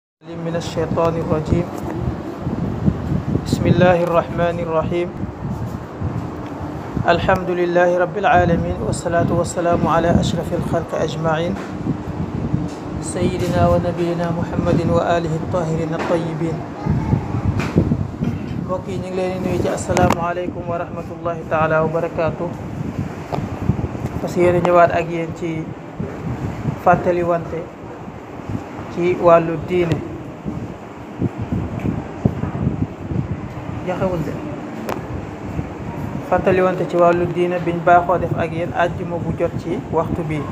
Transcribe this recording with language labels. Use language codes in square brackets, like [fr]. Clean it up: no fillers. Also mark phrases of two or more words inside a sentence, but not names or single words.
[ar] من الشيطان الرجيم. بسم الله الرحمن الرحيم. الحمد لله رب العالمين، والصلاة والسلام على أشرف الخلق أجمعين، سيدنا ونبينا محمد وآله الطاهرين الطيبين. [wo] mbokk yi ñu ngi leen di nuyu ci [ar] السلام عليكم ورحمة الله تعالى وبركاته. [fr] parce que [wo] yéen ñëwaat ak yéen ci fàttali wante ci wàllu diine. jaxewul de fàttali wante ci wàllu diine biñ baaxoo def ak yéen àjjuma bu jot ci waxtu bi.